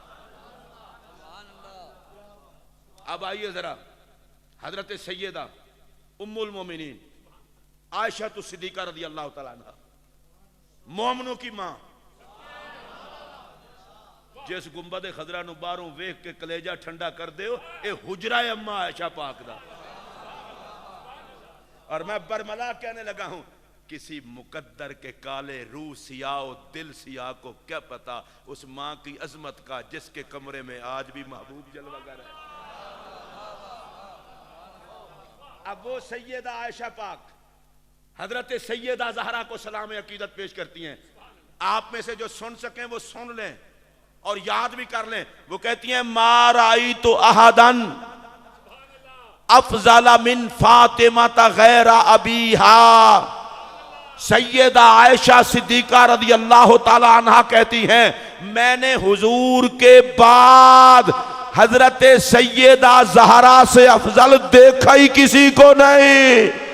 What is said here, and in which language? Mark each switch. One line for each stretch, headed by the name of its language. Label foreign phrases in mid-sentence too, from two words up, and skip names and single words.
Urdu: اب آئیے ذرا حضرت سیدہ ام المومنین عائشہ صدیقہ
Arabic: رضی اللہ تعالیٰ عنہ،
Urdu: مومنوں کی ماں،
Punjabi: جس گنبد خضرا نو باہروں ویکھ کے کلیجہ ٹھنڈا کر دے ہو، اے حجرہ اماں عائشہ پاک دا۔
Urdu: اور میں برملا کہنے لگا ہوں، کسی مقدر کے کالے روح سیاہ و دل سیاہ کو کیا پتا اس ماں کی عظمت کا جس کے کمرے میں آج بھی محبوب جلوہ گر ہے۔ اب وہ سیدہ عائشہ پاک حضرت سیدہ زہرا کو سلام عقیدت پیش کرتی ہیں۔ آپ میں سے جو سن سکیں وہ سن لیں اور یاد بھی کر لیں۔ وہ کہتی ہیں،
Arabic: ما رأیت احداً افضل من فاطمہ غیر ابیہا۔
Urdu: سیدہ عائشہ صدیقہ
Arabic: رضی اللہ تعالی عنہ
Urdu: کہتی ہیں، میں نے حضور کے بعد حضرت سیدہ زہرا سے افضل دیکھا ہی کسی کو نہیں۔